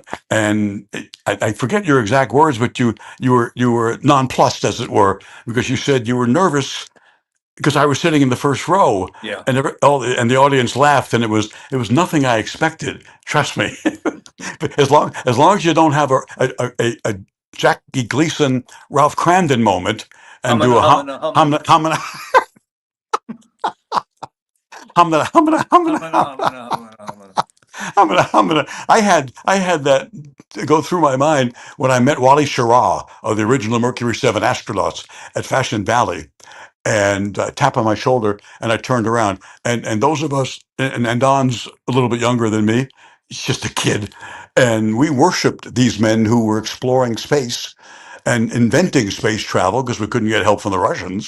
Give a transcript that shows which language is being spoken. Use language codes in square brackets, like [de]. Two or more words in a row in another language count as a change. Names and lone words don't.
[en] And I forget your exact words, but you were nonplussed, as it were, because you said you were nervous because I was sitting in the first row, Yeah. and and the audience laughed, and it was nothing I expected. Trust me. But as long as you don't have a Jackie Gleason, Ralph Cramden moment, and do Humana, a humana, humana. humna humna humna humna Humana, humana, humana, humana. I had that go through my mind when I met Wally Schirra of the original Mercury 7 astronauts at Fashion Valley, and tap on my shoulder, and I turned around, and those of us, and Don's a little bit younger than me, he's just a kid, and we worshipped these men who were exploring space and inventing space travel because we couldn't get help from the Russians.